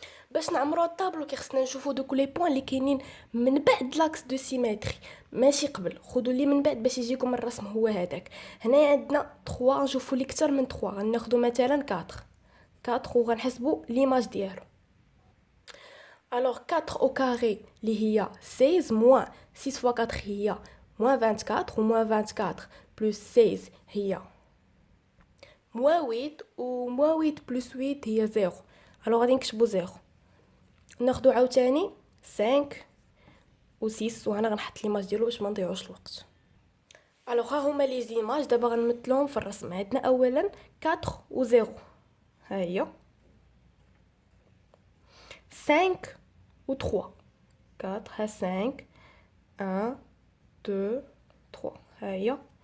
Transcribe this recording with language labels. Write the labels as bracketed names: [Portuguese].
[Arabic] باش نعمروا الطابلو كيخصنا نشوفوا دوك لي بوين اللي كاينين من بعد لاكس دو سيمتري ماشي قبل. خذوا اللي من بعد باش يجيكم الرسم هو هذاك. هنا عندنا 3 نشوفوا لي اكثر من 3 غناخذوا مثلا 4 وغنحسبوا ليماج ديالو. [French] Alors 4 au carré [Arabic] اللي هي [French] 16 moins 6 fois 4 هي moins 24 و moins 24 plus 16 هي moins 8 و moins 8 plus 8 هي 0. [Arabic] alors غادي نكتبوا 0. ناخذوا عاوتاني 5 و 6 وهنا غنحط ليماج ديالو باش ما نضيعوش الوقت. alors ها هما لي زيماج دابا غنمثلوهم في الرسم. عندنا اولا 4 و 0 ها هي 5 ou 3 4 ها 5 1 2 3 ها هي.